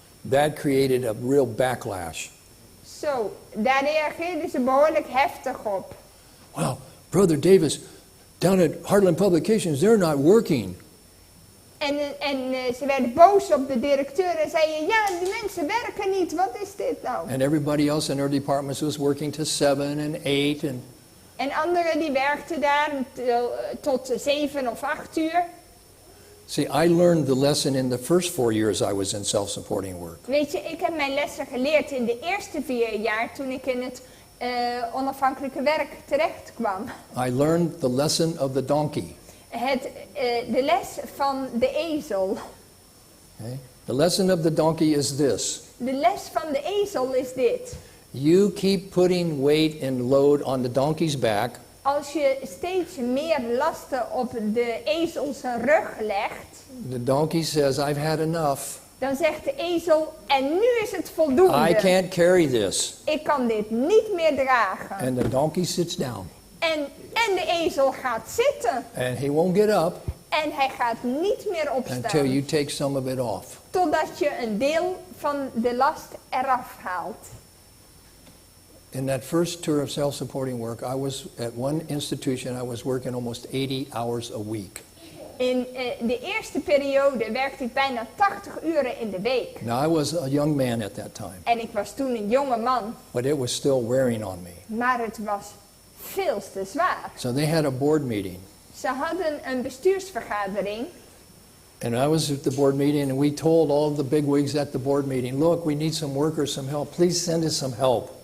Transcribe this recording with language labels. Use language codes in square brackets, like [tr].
[en] That created a real backlash. [nl] Zo, daar reageerden ze behoorlijk heftig op. [en] Wow, Brother Davis, down at Heartland Publications, they're not working. [nl] En ze werden boos op de directeur en zeiden, ja, die mensen werken niet, wat is dit nou? [en] And everybody else in their departments was working to 7 and 8 and [nl] En anderen die werkten daar tot 7 of 8 uur. [en] see, I learned the lesson in the first 4 years I was in self-supporting work. [nl] Weet je, ik heb mijn lessen geleerd in de eerste 4 jaar toen ik in het onafhankelijke werk terecht kwam. [en] I learned the lesson of the donkey. [nl] De les van de ezel. [en] Okay? The lesson of the donkey is this. [nl] De les van de ezel is dit. [en] You keep putting weight and load on the donkey's back, [nl] als je steeds meer lasten op de ezel zijn rug legt, [en] the donkey says, I've had enough. [nl] dan zegt de ezel, en nu is het [en] I [nl] voldoende. [en] can't carry this. [nl] Ik kan dit niet meer dragen. [en] And the donkey sits down. [nl] En de ezel gaat zitten. [en] And he won't get up [nl] En hij gaat niet meer [en] until [nl] opstaan. [en] you take some of it off. [nl] Totdat je een deel van de last eraf haalt. [en] In that first tour of self-supporting work, I was at one institution, I was working almost 80 hours a week. [nl] In de eerste periode werkte ik bijna 80 uren in de week. [en] Now, I was a young man at that time, [nl] En ik was toen een jonge man. [en] but it was still wearing on me. [nl] Maar het was veel te zwaar. [en] So they had a board meeting, [nl] Ze hadden een bestuursvergadering. [en] and I was at the board meeting, and we told all the bigwigs at the board meeting, look, we need some workers, some help. Please send us some help.